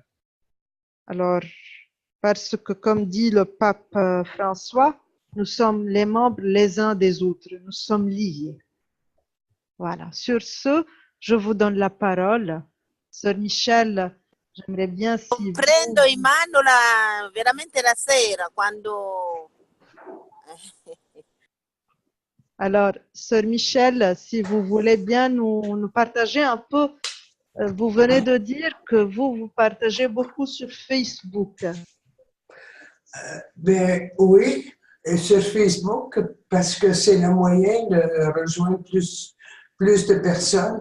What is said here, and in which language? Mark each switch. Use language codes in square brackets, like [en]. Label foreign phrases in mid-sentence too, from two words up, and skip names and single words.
[fr] Alors, parce que comme dit le pape François, nous sommes les membres les uns des autres, nous sommes liés. Voilà. Sur ce, je vous donne la parole. Sœur Michel, j'aimerais bien si [it] prendo in mano veramente la sera quando [fr] Alors, Sœur Michel, si vous voulez bien nous partager un peu, vous venez de dire que vous partagez beaucoup sur Facebook. Ben oui, et sur Facebook, parce que c'est le moyen de rejoindre plus de personnes.